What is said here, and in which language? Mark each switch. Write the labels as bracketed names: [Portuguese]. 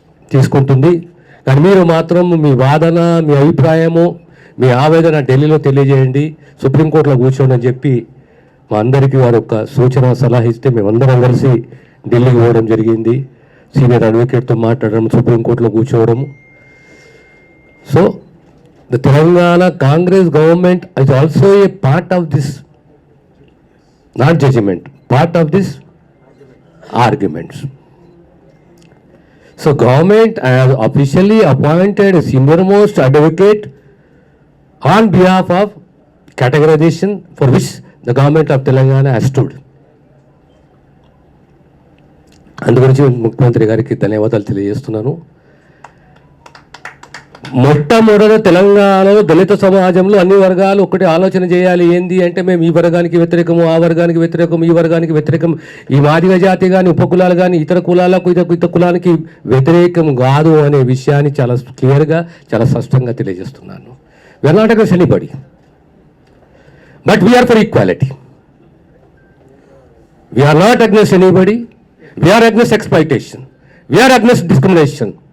[Telugu] తీసుకుంటుంది, కానీ మీరు మాత్రం మీ వాదన, మీ అభిప్రాయము, మీ ఆవేదన ఢిల్లీలో తెలియజేయండి, సుప్రీంకోర్టులో కూర్చోండి అని చెప్పి మా అందరికీ వారు ఒక సూచన సలహా ఇస్తే మేమందరం కలిసి ఢిల్లీకి పోవడం జరిగింది. సీనియర్ అడ్వకేట్తో మాట్లాడడం, సుప్రీంకోర్టులో కూర్చోవడము. [English] So the Telangana Congress government is also a part of this, not judgment, part of this arguments. So government has officially appointed a senior most advocate on behalf of categorization for which the government of Telangana has stood. [Telugu] అందుగురించి ముఖ్యమంత్రి గారికి ధన్యవాదాలు తెలియజేస్తున్నాను. మొట్టమొదట తెలంగాణలో దళిత సమాజంలో అన్ని వర్గాలు ఒకటి ఆలోచన చేయాలి. ఏంది అంటే మేము ఈ వర్గానికి వ్యతిరేకము, ఆ వర్గానికి వ్యతిరేకం, ఈ వర్గానికి వ్యతిరేకం, ఈ మాదిగ జాతి కానీ ఉపకులాలు కానీ ఇతర కులాలకు ఇతర కులానికి వ్యతిరేకం కాదు అనే విషయాన్ని చాలా క్లియర్గా, చాలా స్పష్టంగా తెలియజేస్తున్నాను. [English] We are not against anybody, but we are for equality. We are not against anybody. We are against exploitation. We are against discrimination.